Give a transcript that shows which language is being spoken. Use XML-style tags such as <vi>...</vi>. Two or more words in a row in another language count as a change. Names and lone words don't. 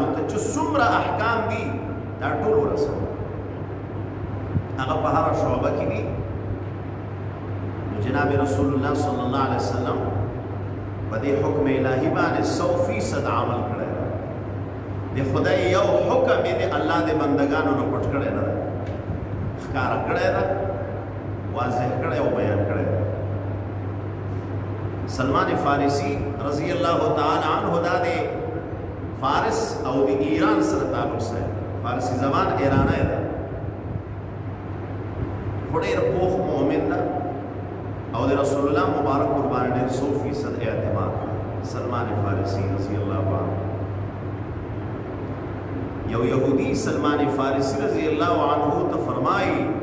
<ps>ته چې څومره احکام دي دا ټول ورسوه هغه په هر شعبه کې دي نو جناب رسول الله</ps> <ar>صلی الله علیه وسلم</ar> <ps>په دې حکم الهی باندې 100% عمل کړی دی خدای یو حکم دې الله د بندگانو نه پټ کړی نه ښکار کړی دی واضح کړی او بیان کړی سلمان فارسی</ps> <ar>رضی الله تعالی عنہ</ar> <ps>دا دے فارس او دی ایران سره تعلق سره فارسی زبان ایرانه ده ډېر پوخ مؤمن ده او د رسول الله مبارک قربان ډېر 100% اعتماد سلمان فارسی</ps> <ar>رضی الله عنه</ar> <ps>یو یهودی سلمان فارسی</ps> <ar>رضی الله عنه</ar> <ps>ته فرمایي</ps>